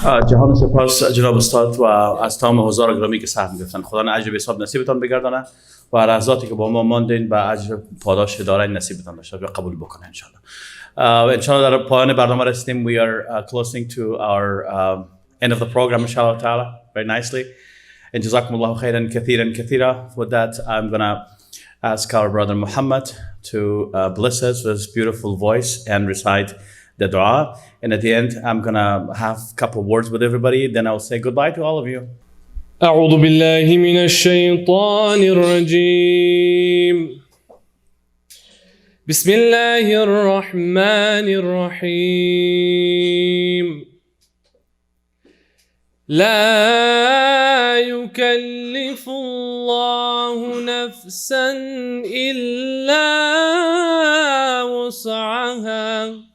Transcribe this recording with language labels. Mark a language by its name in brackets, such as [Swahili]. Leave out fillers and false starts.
[Persian] جهان سپاس جناب استاد و از تمام حضار گرامی که سهم گرفتن. خدا اجر به حساب نصیبتان بگردانه و لحظاتی که با ما ماندین به اجر پاداش دارین نصیبتان بشه و قبول بکنه ان شاء الله. ان شاء الله در پایان برنامه رسیدیم. [English] We are closing to our end of the program inshallah ta'ala very nicely. And [Arabic] jazakumullahu khairan kathiran kathira. [English] With that, I'm going to ask our brother Muhammad to bless us with his beautiful voice and recite the dua. And at the end, I'm going to have a couple of words with everybody. Then I'll say goodbye to all of you. [Arabic] أعوذ بالله من الشيطان الرجيم. بسم الله الرحمن الرحيم. لا يكلف الله نفسا إلا وسعها